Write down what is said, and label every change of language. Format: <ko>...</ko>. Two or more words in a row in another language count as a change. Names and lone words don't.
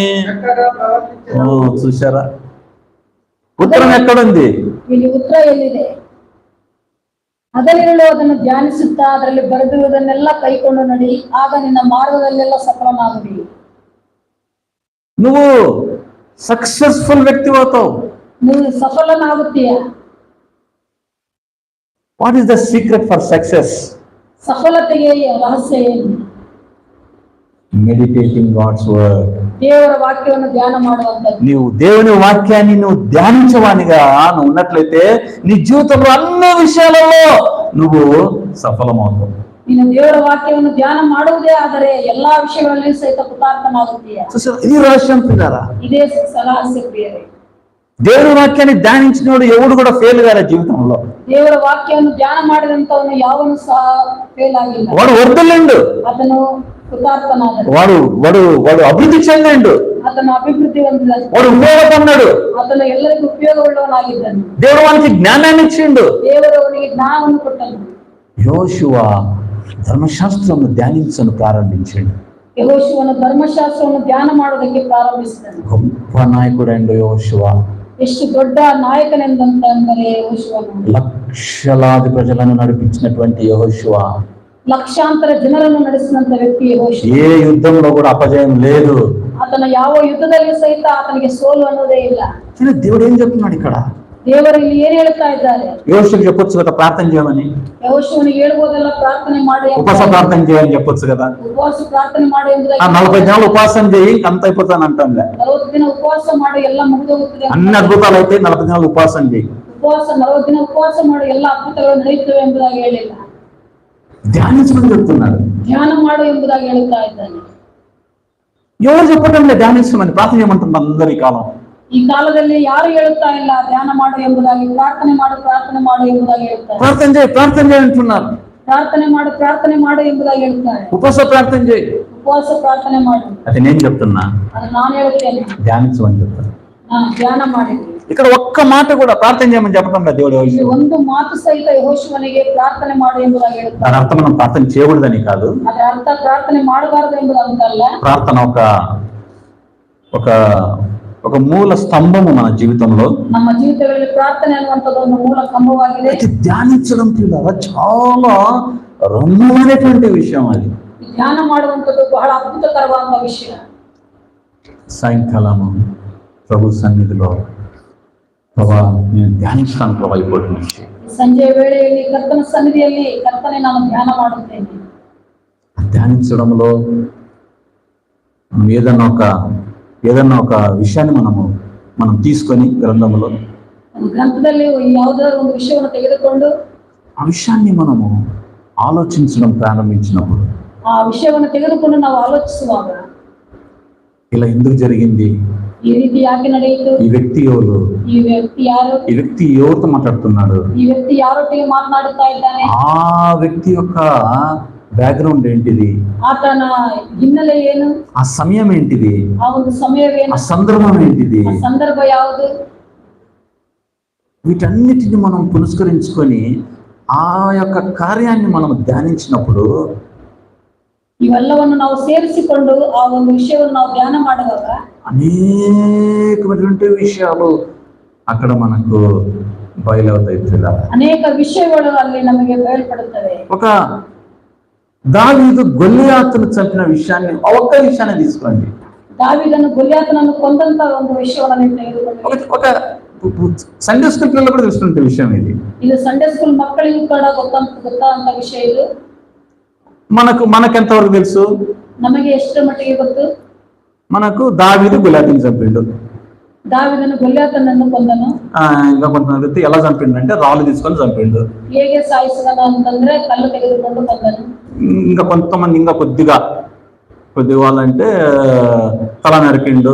<te>ఓ చూసారా, ఉత్తరం ఎక్కడుంది?</te> <kn>ಇಲ್ಲಿ ಉತ್ತರ ಎಲ್ಲಿದೆ? ಹಗಲಿರುಳು ಅದನ್ನು ಧ್ಯಾನಿಸುತ್ತಾ ಅದರಲ್ಲಿ ಬರೆದಿರುವುದನ್ನೆಲ್ಲ ಕೈಕೊಂಡು ನಡಿ, ಆಗ ನಿನ್ನ ಮಾರ್ಗದಲ್ಲೆಲ್ಲ ಸಫಲನಾಗುವಿ.</kn> <te>నువ్వు సక్సెస్ఫుల్ వ్యక్తి అవుతావు.</te> <kn>ನೀವು ಸಫಲನಾಗುತ್ತೀಯ.</kn> <en>What is the secret for success?</en> <kn>ಸಫಲತೆಗೆ ರಹಸ್ಯ ಏನು?</kn> <en>Meditating God's word.</en> <kn>ದೇವರ ವಾಕ್ಯವನ್ನು ಧ್ಯಾನ ಮಾಡುವಂತದ್ದು.</kn> <te>నీవు దేవుని వాక్యాన్ని నువ్వు ధ్యానించవానిగా నువ్వు ఉన్నట్లయితే నీ జీవితంలో అన్ని విషయాలలో నువ్వు సఫలమవుతావు.</te> <kn>ನೀನು ದೇವರ ವಾಕ್ಯವನ್ನು ಧ್ಯಾನ ಮಾಡುವುದೇ ಆದರೆ ಎಲ್ಲಾ ವಿಷಯಗಳಲ್ಲಿ ಸಹಿತ ಕೃತಾರ್ಥನಾಗುತ್ತೀಯ.</kn> <te>ఇది రహస్యం పిల్లరా.</te> <kn>ಇದೇ ರಹಸ್ಯ ಪ್ರಿಯರೇ.</kn> <te>దేవుని వాక్యాన్ని ధ్యానించినోడు ఎవడు కూడా ఫెయిల్ కాదు జీవితంలో.</te> <kn>ದೇವರ ವಾಕ್ಯವನ್ನು ಧ್ಯಾನ ಮಾಡಿದಂತವನು ಯಾವನು ಸಹ ಫೇಲ್ ಆಗಿಲ್ಲ.</kn> <te>వాడు వర్ధలిండు,</te> <kn>ಆತನು ಕೃತಾರ್ಥನಾದನು.</kn> <te>వాడు అభివృద్ధి చెందిండు,</te> <kn>ಆತನು ಅಭಿವೃದ್ಧಿ ಹೊಂದಿದನು.</kn> <te>వాడు ఉపయోగపడినాడు.</te> <kn>ಆತನು ಎಲ್ಲರಿಗೂ ಉಪಯೋಗವುಳ್ಳವನಾಗಿದ್ದನು.</kn> <te>దేవుడు వానికి జ్ఞానాన్ని ఇచ్చిండు.</te> <kn>ದೇವರು ಅವನಿಗೆ ಜ್ಞಾನವನ್ನು ಕೊಟ್ಟನು.</kn> <te>యెహోషువ ధర్మశాస్త్రము ధ్యానించను ప్రారంభించిండు.</te> <kn>ಯೆಹೋಶುವನು ಧರ್ಮಶಾಸ್ತ್ರವನ್ನು ಧ್ಯಾನ ಮಾಡೋದಕ್ಕೆ ಪ್ರಾರಂಭಿಸಿದನು.</kn> <te>గొప్ప నాయకుడండు యెహోషువ.</te> <kn>ಎಷ್ಟು ದೊಡ್ಡ ನಾಯಕನೆಂದಂತಂದರೆ ಯೆಹೋಶುವನು.</kn> <te>లక్షలాది ప్రజలను నడిపించినటువంటి యెహోషువ,</te> <kn>ಲಕ್ಷಾಂತರ ಜನರನ್ನು ನಡೆಸಿದಂತ ವ್ಯಕ್ತಿ ಯೆಹೋಶುವ.</kn> <te>ఏ యుద్ధంలో కూడా అపజయం లేదు.</te> <kn>ಆತನ ಯಾವ ಯುದ್ಧದಲ್ಲಿ ಸಹಿತ ಆತನಿಗೆ ಸೋಲು ಅನ್ನೋದೇ ಇಲ್ಲ.</kn> <te>దేవుడు ఏం చెప్తున్నాడు ఇక్కడ?</te> <kn>ದೇವರು ಇಲ್ಲಿ ಏನ್ ಹೇಳ್ತಾ ಇದ್ದಾರೆ?</kn> <te>యెహోషువకు చెప్పొచ్చు కదా ప్రార్థన చేయమని.</te> <kn>ಯೆಹೋಶುವನಿಗೆ ಹೇಳ್ಬೋದಲ್ಲ ಪ್ರಾರ್ಥನೆ ಮಾಡಿ,</kn> <te>ఉపవాస ప్రార్థన చేయని చెప్పొచ్చు కదా.</te> <kn>ಉಪವಾಸ ಪ್ರಾರ್ಥನೆ ಮಾಡಿ ಎಂಬುದಾಗಿ.</kn> <te>40 దినాలు ఉపవాసం చేయి అంత అయిపోతాను అంటాంలే.</te> <kn>40 ದಿನ ಉಪವಾಸ ಮಾಡಿ ಎಲ್ಲ ಮುಗಿದೋಗುತ್ತದೆ.</kn> <te>అన్ని అద్భుతాలు అయితే 40 దినాలు ఉపవాసం చేయి.</te> <kn>ಉಪವಾಸ 40 ದಿನ ಉಪವಾಸ ಮಾಡಿ ಎಲ್ಲ ಅದ್ಭುತಗಳು ನಡೆಯುತ್ತವೆ ಎಂಬುದಾಗಿ ಹೇಳಿಲ್ಲ.</kn> <te>ధ్యానించమని చెప్తున్నాడు.</te> <kn>ಧ್ಯಾನ ಮಾಡು ಎಂಬುದಾಗಿ ಹೇಳುತ್ತಾ ಇದ್ದಾನೆ.</kn> <te>ఎవరు చెప్పటం లేదు ధ్యానించమని, ప్రార్థన చేయమంటుంది అందరి కాలం.</te> <kn>ಈ ಕಾಲದಲ್ಲಿ ಯಾರು ಹೇಳುತ್ತಾ ಇಲ್ಲ ಧ್ಯಾನ ಮಾಡು ಎಂಬುದಾಗಿ, ಪ್ರಾರ್ಥನೆ ಮಾಡು ಎಂಬುದಾಗಿ ಹೇಳ್ತಾರೆ.</kn> <te>ప్రార్థన చేయి అంటున్నారు.</te> <kn>ಪ್ರಾರ್ಥನೆ ಮಾಡು ಎಂಬುದಾಗಿ ಹೇಳ್ತಾರೆ.</kn> <te>ఉపవాస ప్రార్థన చేయి.</te> <kn>ಉಪವಾಸ ಪ್ರಾರ್ಥನೆ ಮಾಡು.</kn> <te>అది నేను చెప్తున్నా,</te> <kn>ಅದು ನಾನು ಹೇಳುತ್ತೇನೆ.</kn> <te>ధ్యానించమని చెప్తాను.</te> <kn>ನಾನು ಧ್ಯಾನ ಮಾಡಿದ್ದೀನಿ.</kn> <te>ఇక్కడ ఒక్క మాట కూడా ప్రార్థన చేయమని చెప్పడం లేదు దేవుడు.</te> <kn>ಇಲ್ಲಿ ಒಂದು ಮಾತು ಸಹಿತ ಯೆಹೋಶುವನಿಗೆ ಪ್ರಾರ್ಥನೆ ಮಾಡು ಎಂಬುದಾಗಿ ಹೇಳ್ತಾರೆ.</kn> <te>దాని అర్థం మనం ప్రార్థన చేయకూడదని కాదు.</te> <kn>ಅದರ ಅರ್ಥ ಪ್ರಾರ್ಥನೆ ಮಾಡಬಾರದು ಎಂಬುದು ಅಂತಲ್ಲ.</kn> <te>ప్రార్థన ఒక మూల స్తంభము మన జీవితంలో.</te> <kn>ನಮ್ಮ ಜೀವಿತಗಳಲ್ಲಿ ಪ್ರಾರ್ಥನೆ ಅನ್ನುವಂಥದ್ದು ಒಂದು ಮೂಲ ಕಂಬವಾಗಿದೆ.</kn> <te>ధ్యానించడం పిల్లల చాలా రమ్యమైనటువంటి విషయం. అది</te> <kn>ಧ್ಯಾನ ಮಾಡುವಂಥದ್ದು ಬಹಳ ಅದ್ಭುತಕರವಾದ ವಿಷಯ.</kn> <te>సాయంకాలము ప్రభు సన్నిధిలో ప్రభా నేను ధ్యానిస్తాను ప్రభా ఇప్పటి నుంచి.</te> <kn>ಸಂಜೆಯ ವೇಳೆಯಲ್ಲಿ ಕರ್ತನ ಸನ್ನಿಧಿಯಲ್ಲಿ ಕರ್ತನೆ ನಾನು ಧ್ಯಾನ ಮಾಡುತ್ತೇನೆ.</kn> <te>ధ్యానించడంలో ఏదన్నా ఒక విషయాన్ని మనం తీసుకొని గ్రంథంలో</te> <kn>ಒಂದು ಗ್ರಂಥದಲ್ಲಿ ಯಾವುದಾದ್ರು ಒಂದು ವಿಷಯವನ್ನು ತೆಗೆದುಕೊಂಡು</kn> <te>ఆ విషయాన్ని మనము ఆలోచించడం ప్రారంభించినప్పుడు</te> <kn>ಆ ವಿಷಯವನ್ನು ತೆಗೆದುಕೊಂಡು ನಾವು ಆಲೋಚಿಸುವಾಗ</kn> <te>ఇలా ఎందుకు జరిగింది,</te> <kn>ಈ ರೀತಿ ಯಾಕೆ ನಡೆಯಿತು,</kn> <te>ఈ వ్యక్తి ఎవరు,</te> <kn>ಈ ವ್ಯಕ್ತಿ ಯಾರು,</kn> <te>ఈ వ్యక్తి ఎవరితో మాట్లాడుతున్నాడు,</te> <kn>ಈ ವ್ಯಕ್ತಿ ಯಾರೊಟ್ಟಿಗೆ ಮಾತನಾಡುತ್ತಾ ಇದ್ದಾನೆ,</kn> <te>ఆ వ్యక్తి యొక్క బ్యాక్గ్రౌండ్ ఏంటిది,</te> <kn>ಆತನ ಹಿನ್ನೆಲೆ ಏನು,</kn> <te>ఆ సమయం ఏంటిది,</te> <kn>ಆ ಒಂದು ಸಮಯವೇನು,</kn> <te>ఆ సందర్భం ఏంటిది,</te> <kn>ಆ ಸಂದರ್ಭ ಯಾವುದು,</kn> <te>వీటన్నిటిని మనం పురస్కరించుకొని ఆ యొక్క కార్యాన్ని మనం ధ్యానించినప్పుడు</te> <kn>ಇವೆಲ್ಲವನ್ನು ನಾವು ಸೇರಿಸಿಕೊಂಡು ಆ ಒಂದು ವಿಷಯವನ್ನು ನಾವು ಧ್ಯಾನ ಮಾಡುವಾಗ</kn> <te>అనేకమైనటువంటి విషయాలు అక్కడ మనకు బయలవుతాయి.</te> <kn>ಅನೇಕ ವಿಷಯಗಳು ಅಲ್ಲಿ ನಮಗೆ ಬಯಲ್ಪಡುತ್ತವೆ.</kn> <te>ఒక దావీదు గొల్లియాతును చంపిన విషయాన్ని ఒక్క విషయాన్ని తీసుకోండి.</te> <kn>దావీదను గొల్లియాతునನ್ನು ಕೊಂದಂತ ಒಂದು విషಯವನ್ನು ನೀವು ತೆಗೆದುಕೊಳ್ಳಿ.</kn> <te>ఒక</te> <en>Sunday school</en> <te>పిల్లలు కూడా తెలుసుకుంటే విషయం ఇది</te> <en>Sunday school</en> <kn>ಮಕ್ಕಳಿಗೂ ಕೂಡ ಗೊತ್ತಾದಂತ ವಿಷಯ ಇದು.</kn> <te>మనకెంతవరకు తెలుసు,</te> <kn>ನಮಗೆ ಎಷ್ಟರ ಮಟ್ಟಿಗೆ ಗೊತ್ತು,</kn> <te>మనకు దావీదు గొల్లియాతుని చంపిండు,</te> <kn>దావీదను గొల్లియాతునನ್ನು ಕೊಂದನು.</kn> <te>ఇంకా కొంతమంది ఎలా చంపిండు రాళ్ళు తీసుకొని చంపిండు,</te> <kn>ಹೇಗೆ ಸಾಯಿಸಿದನು ಅಂತಂದ್ರೆ ಕಲ್ಲು ತೆಗೆದುಕೊಂಡು ಕೊಂದನು.</kn> <te>ఇంకా కొంతమంది ఇంకా కొద్దిగా వాళ్ళంటే తల నరికిండు,</te>